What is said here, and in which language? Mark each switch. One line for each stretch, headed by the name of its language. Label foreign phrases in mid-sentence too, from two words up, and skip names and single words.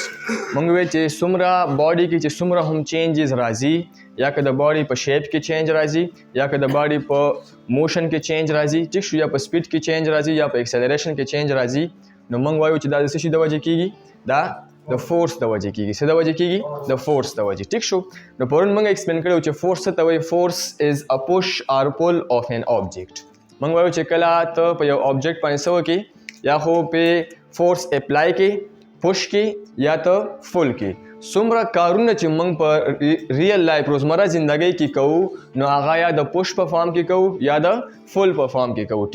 Pashto: مونږ ویل چې څومره باډي کې چې څومره هم چینجز راځي، یا که د باډي په شیپ کې چینج راځي، یا که د باډي په موشن کې چینج راځي، ټیک شو، یا په سپیډ کې چینج راځي، یا په ایکسلریشن کې چینج راځي، نو مونږ وایو چې دا د څه شي د وجې کېږي؟ دا د فورس د وجې کېږي. څه د وجې کېږي؟ د فورس د وجې. ټیک شو. نو پرون موږ ایکسپلین کړو چې فورس څه ته وایي.
English: force is a push or pull of an object. موږ وایو چې کله ته په یو آبجیکټ باندې څه وکړې، یا خو په force apply کې، پوش کې، یا ته فول کې. څومره کارونه چې موږ په real life روزمره زندګۍ کې کوو، نو هغه یا د پوش په فارم کې کوو یا د فول په فارم کې کوو.